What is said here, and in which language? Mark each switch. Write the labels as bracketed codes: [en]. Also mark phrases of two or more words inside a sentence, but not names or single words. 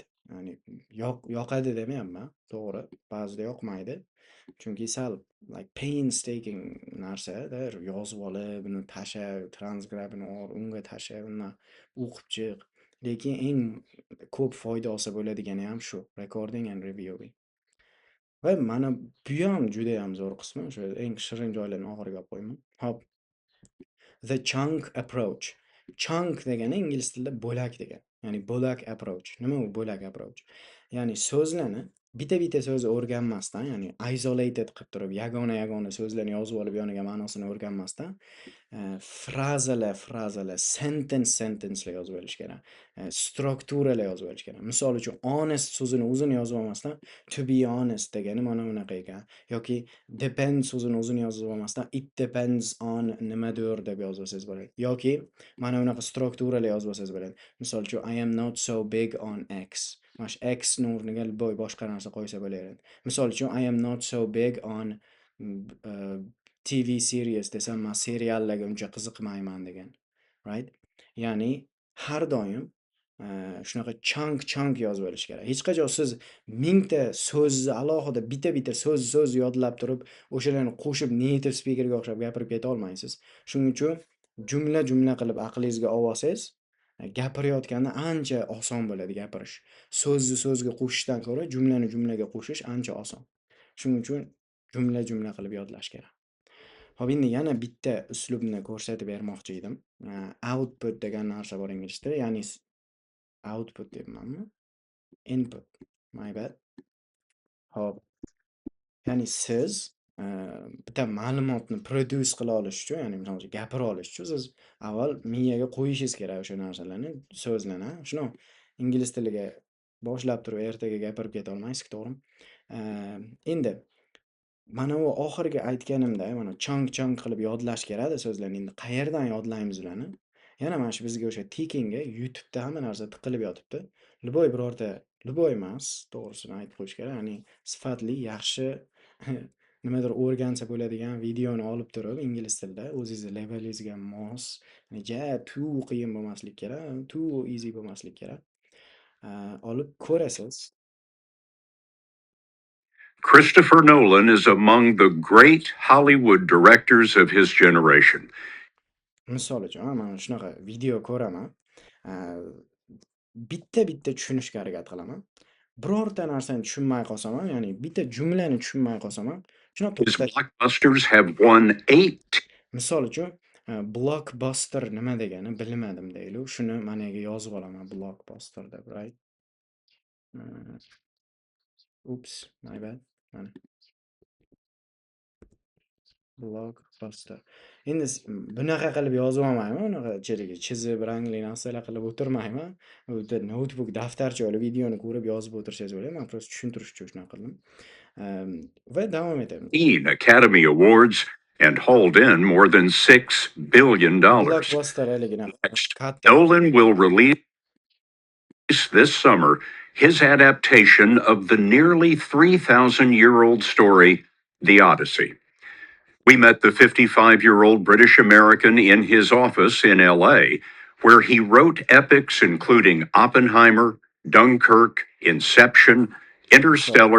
[uz] Ya'ni yoqadi demayapman, to'g'ri, ba'zida yoqmaydi. Chunki sal [en] like painstaking [uz] narsa-da, yozib olib, buni tasha, transcribe'ini ol, unga tasha, undan o'qib chiq. Lekin eng ko'p foyda olsa bo'ladigani ham shu, [en] recording and reviewing. [uz] Va mana bu ham juda ham zo'r qismi, o'sha eng shirin joylarni oxiriga olib qo'yman. Hop. [en] The chunk approach. [uz] Chunk degani ingliz tilida bo'lak degan. Ya'ni bo'lak approach. Nima u bo'lak approach? Ya'ni so'zlarni bitta so'zni o'rganmasdan, ya'ni isolated qilib turib, yagona so'zlarni yozib olib yoniga ma'nosini o'rganmasdan, frazalar, sentencelar yozib olish kerak. Strukturalar yozib olish kerak. Misol uchun, honest so'zini o'zini yozib olmasdan, [en] to be honest [uz] degani mana bunaqa ekan. Yoki depends so'zini o'zini yozib olmasdan, [en] it depends on [uz] nimadir deb yozib olsangiz bo'ladi. Yoki mana bunaqa strukturalar yozib olsangiz bo'ladi. Misol uchun, [en] I am not so big on X. [uz] Mana shu X ni o'rniga boshqa narsa qo'ysa bo'laveradi. Misol uchun, [en] I am not so big on TV series [uz] desam, men seriallarga uncha qiziqmayman degan, [en] right? [uz] Ya'ni har doim shunaqa chunk yozib olish kerak. Hech qachon siz 1000 ta so'zni alohida bitta so'z yodlab turib, o'shalarni qo'shib [en] native speakerga [uz] o'xshab gapirib keta olmaysiz. Shuning uchun jumla qilib aqlingizga olsangiz, gapirayotganda ancha oson bo'ladi gapirish. So'zga qo'shishdan ko'ra jumlaga qo'shish ancha oson. Shuning uchun jumla qilib yodlash kerak. Hop, endi yana bitta uslubni ko'rsatib bermoqchi edim. Output degan narsa bor ingliz tilida, ya'ni output debmanmi? Input. [en] My bad. [uz] Hop. Ya'ni siz bitta ma'lumotni produce qila olish uchun, ya'ni misol uchun gapira olish uchun siz avval miyaga qo'yishingiz kerak o'sha narsalarni, so'zlarni. Shunaqa ingliz tiliga boshlab turib ertaga gapirib keta olmaysiz, to'g'rimi? Endi mana u oxirgi aytganimda, mana chang qilib yodlash kerak so'zlarni. Endi qayerdan yodlaymiz ularni? Yana mana shu bizga o'sha Tikingga YouTube'da hamma narsa tiqilib yotibdi. Любой birorta, любой emas, to'g'risini aytib qo'yish kerak. Ya'ni sifatli, yaxshi nimadir o'rgansa bo'ladigan videoni olib turib ingliz tilida o'zingizni levelingizga mos, ja too qiyin bo'lmaslik kerak, [en] too easy [uz] bo'lmaslik kerak. Olib ko'rasiz. [en] Christopher Nolan is among the great Hollywood directors of his generation. [uz] Misol uchun, mana shunaqa video ko'raman. Bitta-bitta tushunishga harakat qilaman. Birorta narsani tushunmay qolsam ham, ya'ni bitta jumlani tushunmay qolsam ham, shuni [en] His [uz] to'xtatib, [en] blockbusters have won 8 [uz] misol uchun, blockbuster nima degani bilmadim deylik. Shuni mana yerga yozib olaman blockbuster deb, right? [en] Oops, my bad. [uz] Mana blockbuster. Endi bunaqa qilib yozib olmayman, unaqa ichidagi chizib, rangli narsalar qilib o'tirmayman. Bu yerda notebook, daftarcha olib videoni ko'rib yozib o'tirsangiz bo'ladi. Men просто tushuntirish uchun shunaqa qildim. Va davom etamiz. [en] Academy Awards and hauled in more than $6 billion. [uz] Blockbuster haligina katta. [en] Nolan will release this summer his adaptation of the nearly 3,000-year-old story, The Odyssey. We met the 55-year-old British American in his office in LA, where he wrote epics including Oppenheimer, Dunkirk, Inception, Interstellar.